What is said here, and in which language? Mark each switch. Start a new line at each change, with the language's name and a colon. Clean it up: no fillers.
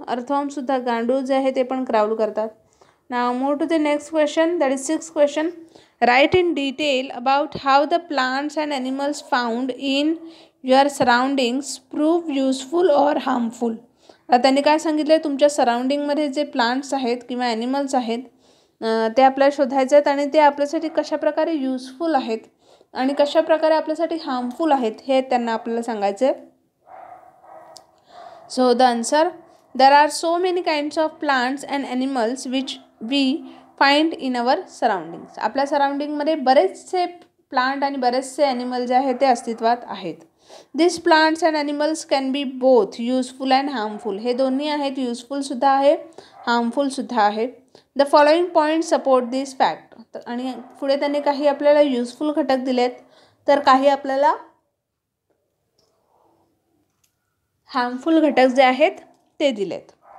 Marathi: अर्थवॉर्मसुद्धा गांडूळ जे आहे ते पण क्राउल करतात.
English: Now move to the next question, that is 6th question. Write in detail about how the plants and animals found in your surroundings prove useful or harmful.
Marathi: त्यांनी काय सांगितलं आहे, तुमच्या सराउंडिंगमध्ये जे प्लांट्स आहेत किंवा ॲनिमल्स आहेत ते आपल्याला शोधायचे आहेत आणि ते आपल्यासाठी कशाप्रकारे युजफुल आहेत आणि कशाप्रकारे आपल्यासाठी हार्मफुल आहेत हे त्यांना आपल्याला सांगायचं आहे.
English: So the answer, there are so many kinds of plants and animals which we find in our surroundings.
Marathi: आपल्या सराउंडिंगमध्ये बरेचसे प्लांट आणि बरेचसे ॲनिमल जे आहेत ते अस्तित्वात आहेत.
English: This plants and animals can be both useful and harmful.
Marathi: हे दोन्ही आहेत, युजफुलसुद्धा आहे, हार्मफुलसुद्धा आहे.
English: The following point support this fact.
Marathi: आणि पुढे त्यांनी काही आपल्याला युजफुल घटक दिलेत तर काही आपल्याला हार्मफुल घटक जे आहेत ते दिलेत.